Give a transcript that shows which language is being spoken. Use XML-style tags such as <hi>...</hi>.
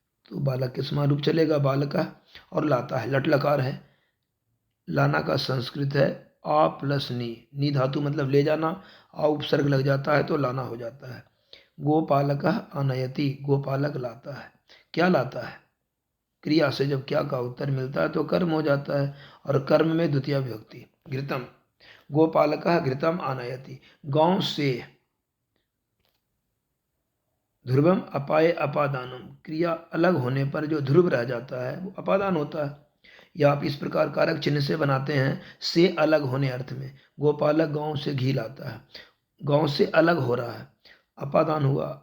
<hi>तो बालक के समान रूप चलेगा, बालकः। और लाता है, लट लकार है, लाना का संस्कृत है आ प्लस नी धातु मतलब ले जाना, आ उपसर्ग लग जाता है तो लाना हो जाता है।</hi> <sa>गोपालकः आनयति,</sa> <hi>गोपालक लाता है। क्या लाता है? क्रिया से जब क्या का उत्तर मिलता है तो कर्म हो जाता है, और कर्म में द्वितीय विभक्ति।</hi> <sa>घृतम, गोपालकः घृतम आनयति,</sa> <hi>गांव से।</hi> <sa>ध्रुवम अपाय अपादानम,</sa> <hi>क्रिया अलग होने पर जो ध्रुव रह जाता है वो अपादान होता है। या आप इस प्रकार कारक चिन्ह से बनाते हैं, से अलग होने अर्थ में। गोपालक गांव से घी लाता है, गांव से अलग हो रहा है, अपादान हुआ।</hi>